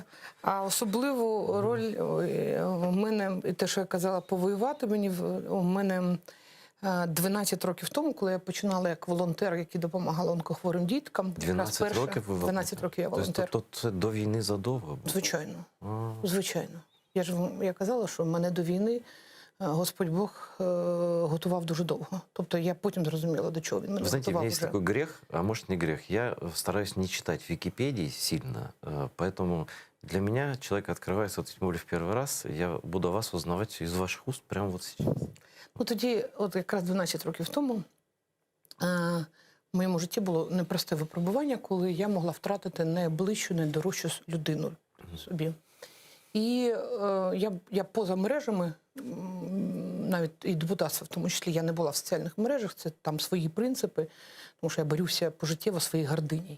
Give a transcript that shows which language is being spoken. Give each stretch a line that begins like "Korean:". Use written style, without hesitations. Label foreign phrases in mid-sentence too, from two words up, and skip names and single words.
Ukrainian: А особливу роль в мене, і те, що я казала, повоювати мені, у мене 12 років тому, коли я починала як волонтер, який допомагав онкохворим діткам. 12 років ви волонтер? 12 років я волонтер. Тобто це до війни задовго було? Звичайно. Звичайно. Я казала, що мене до війни Господь Бог готував дуже довго. Тобто я потім зрозуміла, до чого він мене готував.
Russian: Знаете, у меня есть такой грех, а может не грех. Я стараюсь не читать Википедии сильно, поэтому для меня человек открывается, вот, тем более в первый раз, я буду о вас узнавать из ваших уст прямо вот сейчас.
Ukrainian: Ну тоді, от якраз 12 років тому, в моєму житті було непросте випробування, коли я могла втратити найближчу, найдорожчу людину собі. І я поза мережами, навіть і депутатство в тому числі, я не була в соціальних мережах, це там свої принципи, тому що я борюся пожиттєво своїй гордині.